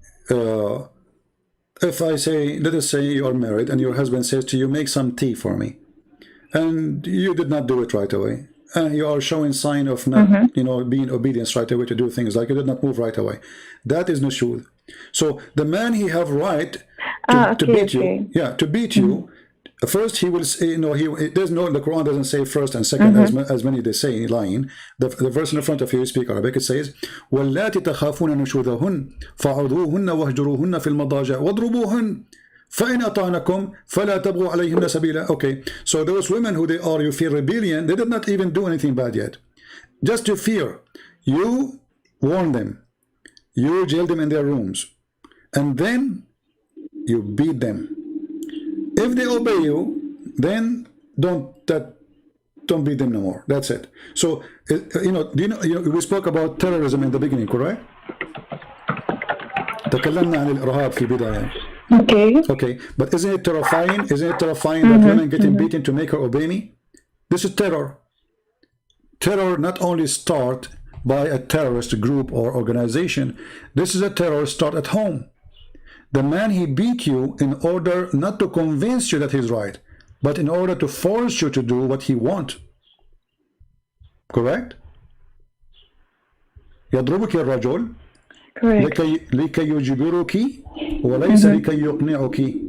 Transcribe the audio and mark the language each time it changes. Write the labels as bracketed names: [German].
[English] If I say, let us say you are married and your husband says to you, make some tea for me, and you did not do it right away, and you are showing sign of not, being obedience right away to do things, like you did not move right away, that is nushud. So the man he have right to beat you, to beat you. First, he will say, there's no, the Quran doesn't say first and second, as many they say lying. The verse in the front of you speak Arabic, it says, [Arabic] وَاللَّاتِ تَخَافُونَ نُشُوذَهُنَّ فَعُذُوهُنَّ وَاهْجُرُوهُنَّ فِي الْمَضَاجِعِ وَاضْرُبُوهُنَّ فَإِنْ أَطَعْنَكُمْ فَلَا تَبْغُوا عَلَيْهِنَّ سَبِيلًا. [English] Okay, so those women who you feel rebellion, they did not even do anything bad yet. Just to fear, you warn them, you jail them in their rooms, and then you beat them. If they obey you, then don't beat them no more. That's it. So we spoke about terrorism in the beginning, correct? [Arabic] تكلمنا عن الإرهاب في البداية. [English] Okay, but isn't it terrifying? Isn't it terrifying that women getting beaten to make her obey me? This is terror. Terror not only start by a terrorist group or organization. This is a terror start at home. The man he beat you in order not to convince you that he's right, but in order to force you to do what he wants. Correct? [Arabic] يضربك الرجل لكي يجبرك وليس لكي يقنعك.